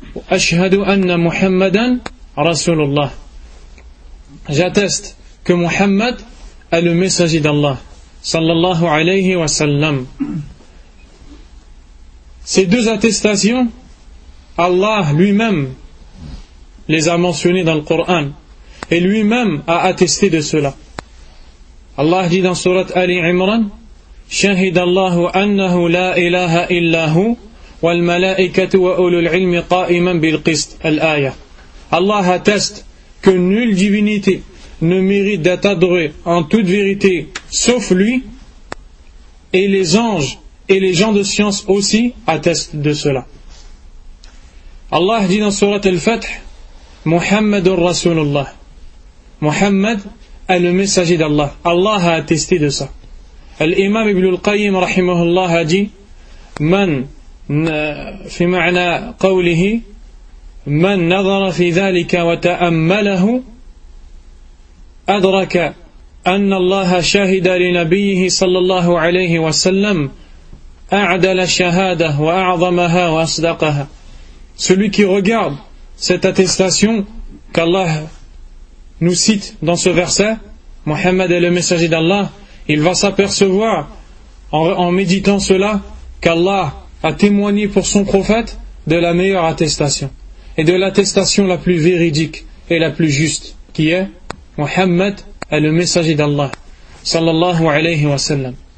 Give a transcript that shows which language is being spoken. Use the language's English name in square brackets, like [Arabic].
[Arabic] Ashhadu anna Muhammadan Rasulullah. [French] J'atteste que Muhammad est le messager d'Allah, sallallahu alayhi wa sallam. Ces deux attestations, Allah lui-même les a mentionnées dans le Coran, et lui-même a attesté de cela. Allah dit dans surat Ali Imran, [Arabic] شهد الله أنه لا إله إلا هو والملائكة وأولو العلم قائما بالقسط الآية. [French] Allah atteste que nulle divinité ne mérite d'être adorée en toute vérité sauf lui, et les anges et les gens de science aussi attestent de cela. Allah dit dans sourate Al-Fath, [Arabic] محمد رسول الله. [French] Muhammad est le messager d'Allah. Allah a attesté de ça. [Arabic] الإمام ابن القيم رحمه الله دي من في معنى قوله من نظر في ذلك وتأمله أدرك أن الله شهد لنبيه صلى الله عليه وسلم أعدل الشهادة وأعظمها وأصدقها. [French] Celui qui regarde cette attestation qu'Allah nous cite dans ce verset, Muhammad est le messager d'Allah, il va s'apercevoir, en méditant cela, qu'Allah a témoigné pour son prophète de la meilleure attestation, et de l'attestation la plus véridique et la plus juste, qui est Muhammad est le messager d'Allah, sallallahu alayhi wa sallam.